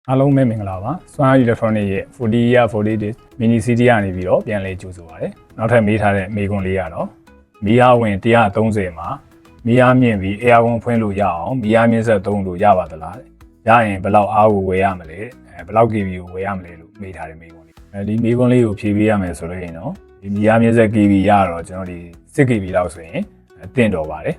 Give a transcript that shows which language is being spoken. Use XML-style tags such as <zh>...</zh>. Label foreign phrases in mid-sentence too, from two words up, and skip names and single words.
<my>အားလုံးပဲမင်္ဂလာပါစွမ်းအား electronic ရဲ့</my> <en>40 year 40 days mini CD</en> <my>ကနေပြီးတော့ပြန်လဲကြိုဆိုပါရစေနောက်ထပ်မေးထားတဲ့မေးခွန်းလေးကတော့မီးအားဝင်130မှာမီးအားမြင့်ပြီး air ဝင်ဖွင့်လို့ရအောင်မီးအားမြင့်ဆက်သုံးလို့ရပါသလားရရင်ဘယ်လောက်အားကိုဝယ်ရမလဲဘယ်လောက် kV ကိုဝယ်ရမလဲလို့မေးထားတဲ့မေးခွန်းလေးဒီမေးခွန်းလေးကိုဖြေပေးရမယ်ဆိုလို့ရင်တော့ဒီမီးအားမြင့်ဆက် kV ရတော့ကျွန်တော်ဒီ 6kV လောက်ဆိုရင်တင့်တော်ပါတယ်</my>